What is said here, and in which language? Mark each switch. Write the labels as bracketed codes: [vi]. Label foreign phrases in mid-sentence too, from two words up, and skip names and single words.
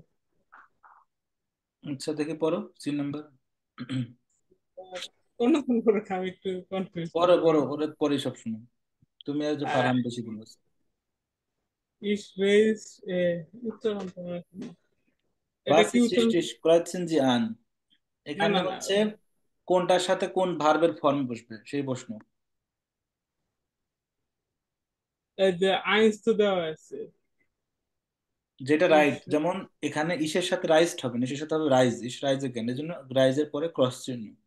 [bn] আচ্ছা দেখি পড়ো 3 নাম্বার। আর অন্য কোন করে আমি একটু কনফিউজ পড়ো থাকি। পড়ো, ওরে পড়ি সব সময়। তুমি আর যে ফারহান বেশি বলেছো। ইস রেজ উচ্চারণ তো মনে হচ্ছে না। এটা [de] Was [bn] কি [de] ist [bn] উচ্চারণ? [de] richtig? kreuzen Sie an। [bn] না এখানে না না, হচ্ছে কোনটার সাথে কোন ভার্বের ফর্ম বসবে সেই প্রশ্ন। এই যে আইনস তো দেওয়া আছে। যেটা ইস রাইট, যেমন এখানে ইসের সাথে রাইজড হবে না, ইসের সাথে হবে রাইজ, [de] ich reise gern, [bn] এর জন্য রাইজের পরে ক্রস চিহ্ন।